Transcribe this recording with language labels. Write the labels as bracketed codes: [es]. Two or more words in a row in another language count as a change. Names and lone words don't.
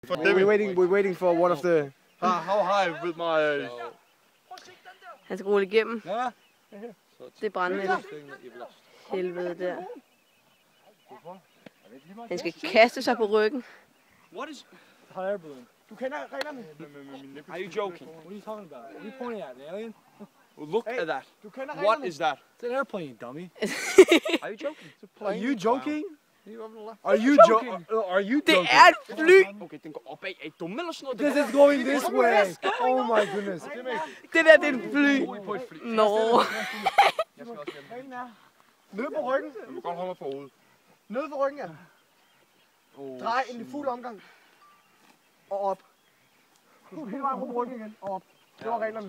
[en] We're waiting for one of the... How high with my... [da] Han skal rulle igennem. Ja. Det brænder helvede der. Han skal kaste sig på ryggen. [en] What is... Hot air balloon. [da] Du kender reglerne. [en] Are you joking? What are you talking about? What are you pointing at, an alien? Look at that. [da] Du kender [en] What [da] reglerne. [en] is that? It's an airplane, dummy. Are you joking? Are you joking? Are you joking? Are you [da] Det [en] joking? [da] er et fly! Okay, den går opad. Er I dumme eller sådan noget? [en] This is going this way. Oh my goodness. [da] Det der, det er et fly. Nå. Ned på ryggen. Jeg må godt holde mig for hovedet. Ned på ryggen, ja. Drej ind i fuld omgang. Og op. Du skal hele vejen rundt på ryggen igen. Og op. Det var reglerne.